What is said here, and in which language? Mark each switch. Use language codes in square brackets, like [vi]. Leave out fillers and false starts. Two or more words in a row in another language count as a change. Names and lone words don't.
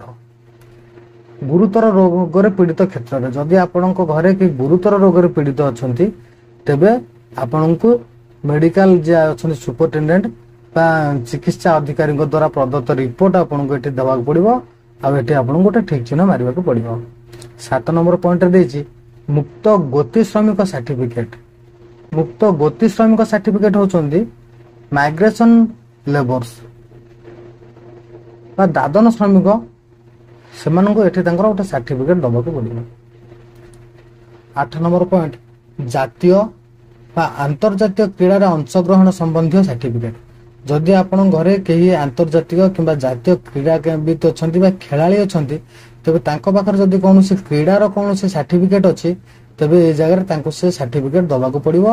[or] ଗୁରୁତର ରୋଗରେ ପୀଡ଼ିତ କ୍ଷେତ୍ରରେ ଯଦି ଆପଣଙ୍କ ଘରେ କେହି ଗୁରୁତର ରୋଗରେ ପୀଡ଼ିତ ଅଛନ୍ତି, ତେବେ ଆପଣଙ୍କୁ ମେଡିକାଲ ଯିଏ ଅଛନ୍ତି ସୁପରିଟେଣ୍ଡେଣ୍ଟ ବା ଚିକିତ୍ସା ଅଧିକାରୀଙ୍କ ଦ୍ୱାରା ପ୍ରଦତ୍ତ ରିପୋର୍ଟ ଆପଣଙ୍କୁ ଏଠି ଦେବାକୁ ପଡିବ। ଆଉ ଏଠି ଆପଣଙ୍କୁ ଗୋଟେ ଠିକ୍ ଚିହ୍ନ ମାରିବାକୁ ପଡିବ। 7 ନମ୍ବର ପଏଣ୍ଟରେ ଦେଇଛି ମୁକ୍ତ ଗୋତି ଶ୍ରମିକ ସାର୍ଟିଫିକେଟ। ମୁକ୍ତ ଗତି ଶ୍ରମିକ ସର୍ଟିଫିକେଟ ହଉଛନ୍ତି [en] migration labours [or] ବା ଦାଦନ ଶ୍ରମିକ ସେମାନଙ୍କୁ ଏଠି ତାଙ୍କର ଗୋଟେ ସର୍ଟିଫିକେଟ ଦେବାକୁ ପଡ଼ିବ। 8 [en] number point [or] ଜାତୀୟ ବା ଅନ୍ତର୍ଜାତୀୟ କ୍ରୀଡ଼ା ରେ ଅଂଶଗ୍ରହଣ ସମ୍ବନ୍ଧୀ ସର୍ଟିଫିକେଟ। ଯଦି ଆପଣ ଘରେ କେହି ଅନ୍ତର୍ଜାତୀୟ କିମ୍ବା ଜାତୀୟ କ୍ରୀଡ଼ାବିତ୍ ଅଛନ୍ତି ବା ଖେଳାଳି ଅଛନ୍ତି ତେବେ ତାଙ୍କ ପାଖର ଯଦି କୌଣସି କ୍ରୀଡ଼ାର କୌଣସି ସର୍ଟିଫିକେଟ ଅଛି ତେବେ ଏ ଜାଗା ତାଙ୍କୁ ସେ ସର୍ଟିଫିକେଟ ଦେବାକୁ ପଡ଼ିବ।